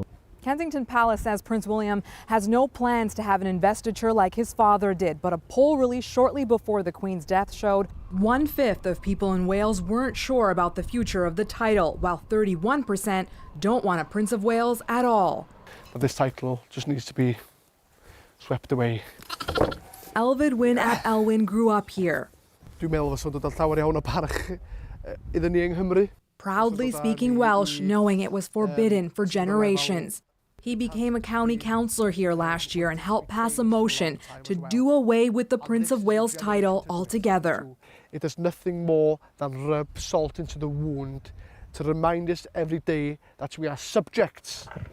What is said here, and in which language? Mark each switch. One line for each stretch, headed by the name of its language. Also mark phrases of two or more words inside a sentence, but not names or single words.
English: Kensington Palace says Prince William has no plans to have an investiture like his father did, but a poll released shortly before the Queen's death showed 1/5 of people in Wales weren't sure about the future of the title, while 31% don't want a Prince of Wales at all. But this title just needs to be swept away. Elfyd Wyn ap Elwyn grew up here.
Welsh: Dwi'n meddwl fyswn dod â llawer iawn o parch iddyn ni yng Nghymru.
English: Proudly speaking Welsh, knowing it was forbidden for generations. He became a county councillor here last year and helped pass a motion to do away with the Prince of Wales title altogether. It does nothing more than rub salt into the wound to remind us every day that we are subjects.